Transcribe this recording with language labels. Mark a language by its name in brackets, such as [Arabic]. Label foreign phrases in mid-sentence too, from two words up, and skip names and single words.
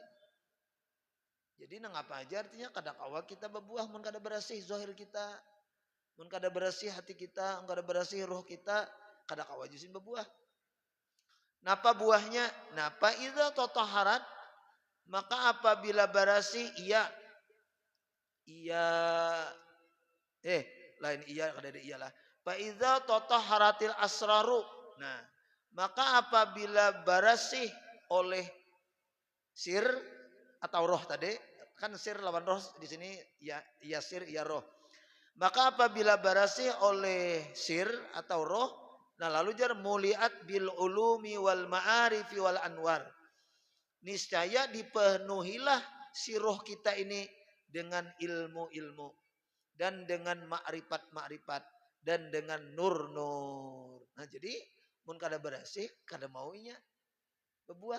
[Banjar] Jadi nang apa aja artinya kadang awal kita berbuah, mun kada bersih zahir kita, mun kada bersih hati kita, mun kada bersih roh kita, kadang awal jusin berbuah. Napa buahnya? Napa [Arabic] idza tataharat? [Banjar] Maka apabila bersih ia lain iya kada ada iyalah. [Arabic] Fa idza tatahharatil asraru. [Banjar] Nah, maka apabila bersih oleh sir atau roh tadi, kan sir lawan roh di sini ya sir ya roh. Maka apabila bersih oleh sir atau roh, nah lalu jar [Arabic] muliat bil ulumi wal ma'arifi wal anwar. [Banjar] Niscaya dipenuhilah si roh kita ini dengan ilmu-ilmu dan dengan makrifat-makrifat dan dengan nur-nur. Nah jadi mun kada bersih kada maunya berbuah.